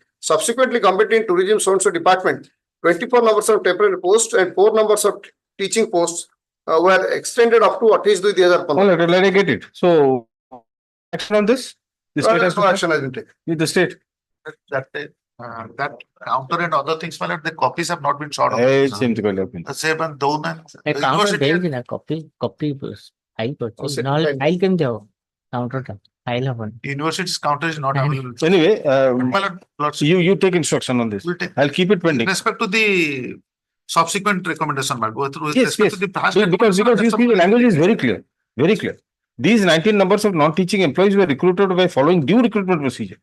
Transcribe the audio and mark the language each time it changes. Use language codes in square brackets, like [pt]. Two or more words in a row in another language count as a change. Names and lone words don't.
[en] Subsequently, Government in Tourism so department, 24 numbers of temporary posts and 4 numbers of teaching posts were extended up to 28/2015. all right, let me get it. So, action on this? The state has No to action has been taken. with the state. That counter and other things, my lord, the copies have not been short of. Same to The same and down and. A the counter university- [or] ଦେଇଛି ନା [en] copy file [or] କରିଛି ନହେଲେ file କେମିତି ହବ counter ଟା file ହବନି. [en] University's counter is not available. Anyway, My lord, you take instruction on this. We'll take- I'll keep it pending. With respect to the subsequent recommendation, my lord, with Yes, respect yes. to the past Because recommendation, you see, the language is very clear, very clear. These 19 numbers of non-teaching employees were recruited by following due recruitment procedure